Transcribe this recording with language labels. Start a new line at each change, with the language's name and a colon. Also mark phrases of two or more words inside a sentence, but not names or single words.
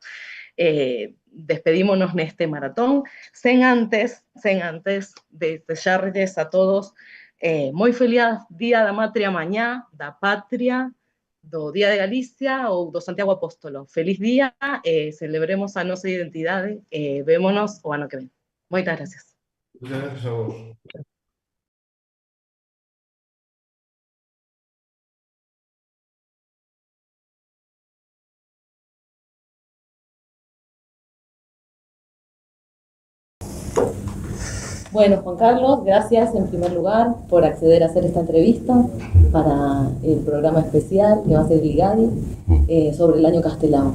Galician: Despedímonos neste maratón sen antes de desexarlles a todos moi feliz Día da Matria mañá, da Patria, do Día de Galicia ou do Santiago Apóstolo. Feliz día, celebremos a nosa identidade e vémonos o ano que ven. Moitas gracias.
Spanish: Muchas gracias a vos. Bueno, Juan Carlos, gracias en primer lugar por acceder a hacer esta entrevista para el programa especial que va a ser Ligadi sobre el año Castelao.